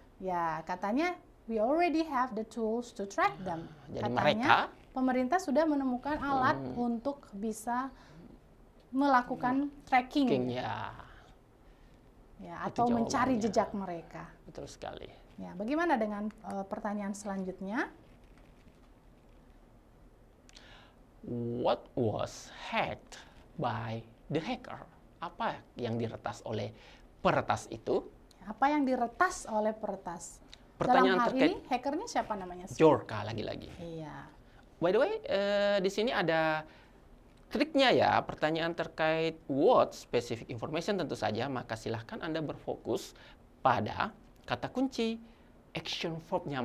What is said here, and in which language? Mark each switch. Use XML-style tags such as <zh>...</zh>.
<id>Ya, katanya</id> <en>we already have the tools to track them.</en> <id>Jadi katanya pemerintah sudah menemukan alat untuk bisa melakukan tracking ya, atau mencari jejak mereka. Betul sekali. Ya, bagaimana dengan pertanyaan selanjutnya?</id> <en>What was hacked by the hacker?</en> <id>Apa yang diretas oleh peretas itu? Apa yang diretas oleh peretas? Pertanyaan dalam hal terkait ini hackernya siapa namanya? Bjorka lagi-lagi. Iya.</id> <en>By the way,</en> <id>di sini ada triknya ya, pertanyaan terkait</id> <en>what specific information</en> <id>tentu saja, maka silahkan Anda berfokus pada kata kunci action verb-nya.</id>